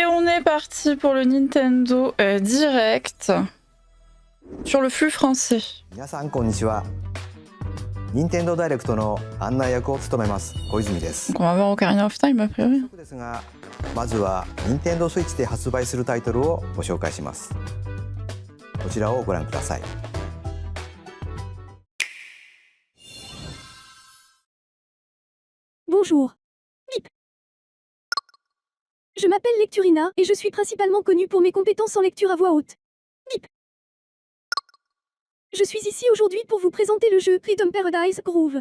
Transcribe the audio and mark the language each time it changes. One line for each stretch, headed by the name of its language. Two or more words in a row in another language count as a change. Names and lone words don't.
French: est parti pour le Nintendo Direct sur le flux français.
Japanese: 皆さんこんにちは。任天堂ダイレクトの案内役を務めます小泉です。
French: Donc on va voir Ocarina of Time a priori.
Japanese: ですが、まずは任天堂スイッチで発売するタイトルをご紹介します。こちらをご覧ください。
French: Bonjour. Bip. Je m'appelle Lecturina et je suis principalement connue pour mes compétences en lecture à voix haute. Bip. Je suis ici aujourd'hui pour vous présenter le jeu Rhythm Paradise Groove.